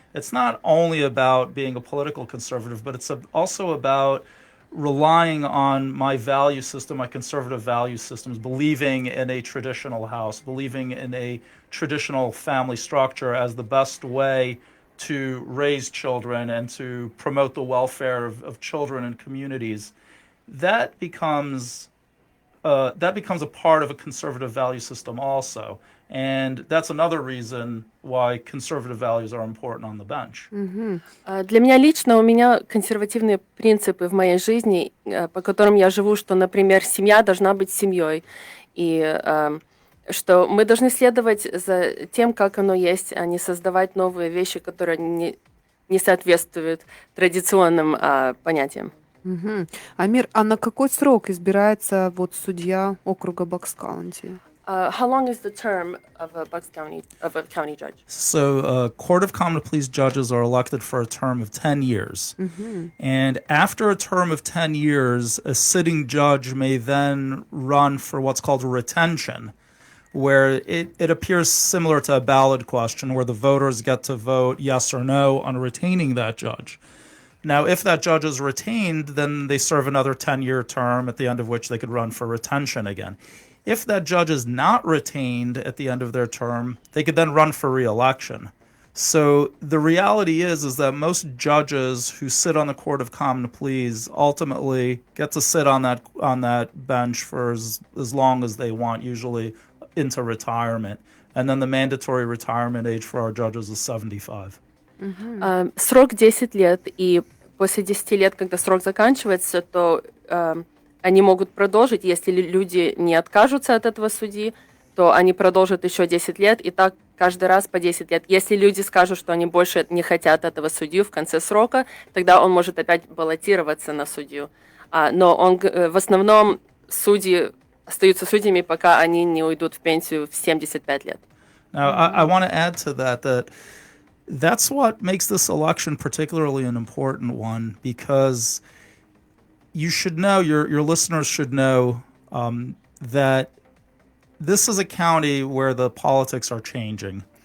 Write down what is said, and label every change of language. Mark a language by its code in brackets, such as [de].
[en] It's not only about being a political conservative, but it's also about relying on my value system, my conservative value systems, believing in a traditional house, believing in a traditional family structure as the best way to raise children and to promote the welfare of children and communities. That becomes a part of a conservative value system also. And that's another reason why conservative values are important on the bench. [ru] Для меня лично, у меня консервативные принципы в моей жизни, по которым я живу, что, например, семья должна быть семьей, и что мы должны следовать за тем, как оно есть, а не создавать новые вещи, которые не соответствуют традиционным понятиям. Амир, а на какой срок избирается вот судья округа Бакс-Каунти? [en] How long is the term of a county judge? So, Court of Common Pleas judges are elected for a term of 10 years. And after a term of 10 years, a sitting judge may then run for what's called retention, where it appears similar to a ballot question, where the voters get to vote yes or no on retaining that judge. Now, if that judge is retained, then they serve another 10-year term, at the end of which they could run for retention again. If that judge is not retained at the end of their term, they could then run for re-election. So the reality is that most judges who sit on the Court of Common Pleas ultimately get to sit on that bench for as long as they want, usually into retirement. And then the mandatory retirement age for our judges is 75. [ru] Срок 10 лет, и после 10 лет, когда срок заканчивается, то они могут продолжить, если люди не откажутся от этого судьи, то они продолжат еще 10 лет, и так каждый раз по 10 лет. Если люди скажут, что они больше не хотят этого судью в конце срока, тогда он может опять баллотироваться на судью. Но в основном судьи остаются судьями, пока они не уйдут в пенсию в 75 лет. [en] Now, I want to add to that's what makes this election particularly an important one, because you should know, your listeners should know that this is a county where the politics are changing.